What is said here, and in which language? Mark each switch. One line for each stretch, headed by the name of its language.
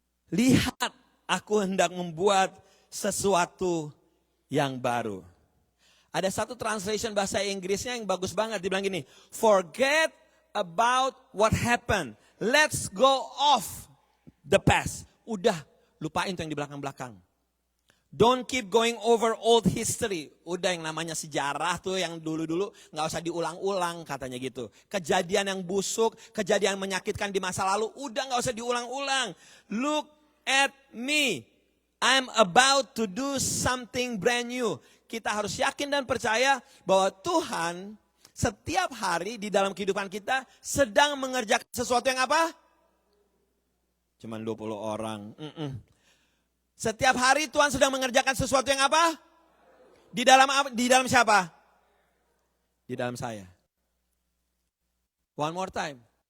Indonesian: Lihat, aku hendak membuat sesuatu yang baru. Ada satu translation bahasa Inggrisnya yang bagus banget.
English: Dibilang gini, forget about what happened. Let's go off the past.
Indonesian: Udah, lupain tuh yang di belakang-belakang.
English: Don't keep going over old history.
Indonesian: Udah yang namanya sejarah tuh yang dulu-dulu gak usah diulang-ulang katanya gitu. Kejadian yang busuk, kejadian yang menyakitkan di masa lalu, udah gak usah diulang-ulang.
English: Look at me. I'm about to do something brand new.
Indonesian: Kita harus yakin dan percaya bahwa Tuhan setiap hari di dalam kehidupan kita sedang mengerjakan sesuatu yang apa? Cuman 20 orang. Setiap hari Tuhan sedang mengerjakan sesuatu yang apa? Di dalam siapa? Di dalam saya. One more time.